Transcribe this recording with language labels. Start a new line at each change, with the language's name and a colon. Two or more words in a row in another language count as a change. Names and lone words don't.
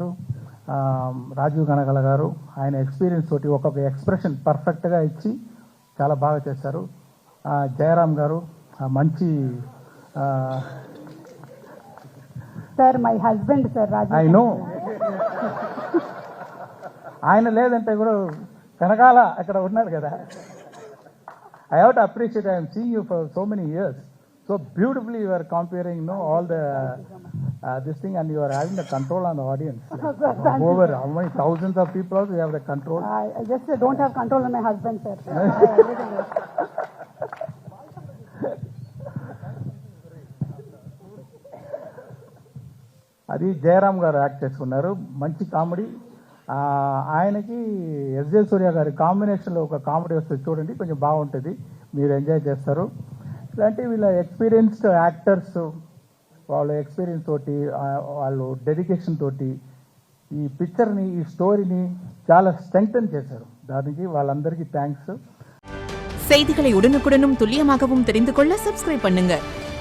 Telugu: రాజీవ్ గణగల గారు ఆయన ఎక్స్పీరియన్స్ తోటి ఒక్కొక్క ఎక్స్ప్రెషన్ పర్ఫెక్ట్గా ఇచ్చి చాలా బాగా చేశారు. జయరామ్ గారు మంచి
English: sir my husband sir I know
Telugu: ఆయన లేదంటే కూడా కనకాల అక్కడ ఉన్నాడు కదా.
English: I have to appreciate, I am seeing you for so many years. So beautifully you are comparing, all the this thing, and you are having the control on the audience. Like, over how many thousands of people also you have the control. I just don't have control on my husband, sir.
Telugu: అది జయరామ్ గారు యాక్ట్ చేసుకున్నారు, మంచి కామెడీ. ఆయనకి ఎస్జే సూర్య గారి కాంబినేషన్లో ఒక కామెడీ వస్తుంది చూడండి, కొంచెం బాగుంటుంది, మీరు ఎంజాయ్ చేస్తారు. ఇలాంటి వీళ్ళ
English: experienced actors
Telugu: వాళ్ళ ఎక్స్పీరియన్స్ తోటి వాళ్ళు డెడికేషన్ తోటి ఈ పిక్చర్ని, ఈ స్టోరీని చాలా స్ట్రెంగ్తన్ చేశారు. దానికి వాళ్ళందరికీ థ్యాంక్స్.
Tamil: செய்திகளை உடனுக்குடனும் துல்லியமாகவும் தெரிந்து கொள்ள சப்ஸ்கிரைப் பண்ணுங்க.